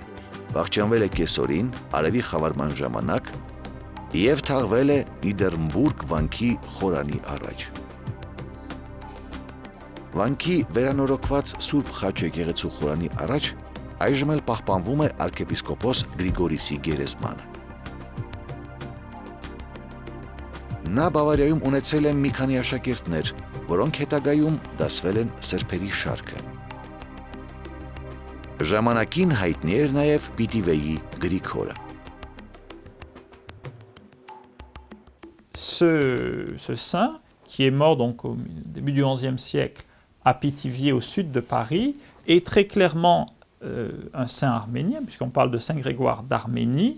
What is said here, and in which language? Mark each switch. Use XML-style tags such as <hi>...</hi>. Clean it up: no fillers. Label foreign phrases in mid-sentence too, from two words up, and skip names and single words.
<hy>Վախճանվել է կեսօրին, արևի խավարման ժամանակ եւ թաղվել է Նիդերմբուրգ վանքի խորանի առաջ։ Վանքի վերանորոգված Սուրբ Խաչ եկեղեցու խորանի առաջ այժմ էլ պահպանվում է arczepiskopos Գրիգորիսի գերեզմանը։ Նա Բավարիայում ունեցել է մի քանի աշակերտներ, որոնք հետագայում դասվել են սրբերի շարքը։ Ժամանակին հայտնի էր նաև Պիտիվեի Գրիգորը։</hy> <fr>Ce saint, qui est mort donc au début du XIe siècle à Pithiviers au sud de Paris, est très clairement un saint arménien, puisqu'on parle de Saint Grégoire d'Arménie.</fr>